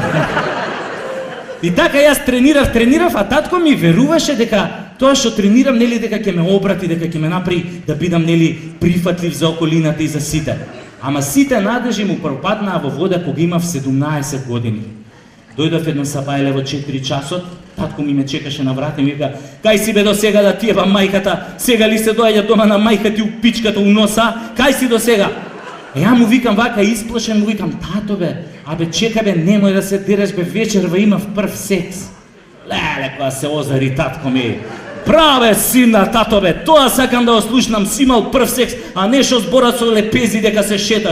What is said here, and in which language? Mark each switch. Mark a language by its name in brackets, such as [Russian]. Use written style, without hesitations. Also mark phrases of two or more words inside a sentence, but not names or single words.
[Macedonian] И така јас тренирав, а татко ми веруваше дека тоа што тренирам, нели, дека ќе ме обрати, дека ќе ме направи да бидам, нели, прифатлив за околината и за сите. Ама сите надежи му пропаднаа во вода кога имав 17 години. Дојдов едно сабајле во 4 часот, татко ми ме чекаше на врата и ми вика: "Кај си бе до сега да ти ебам мајката? Сега ли се доаѓа дома на мајка ти у пичката у носа? Кај си до сега?" Ја му викам вака исплашен, му викам: "Тато бе, абе чека бе, немој да се дереш бе, вечерва имав прв секс." Леле, кога се озари татко ми: "Браве сина, тато бе, тоа сакам да ослушнам, си имал прв секс, а не шо зборат со лепези дека се шеташ.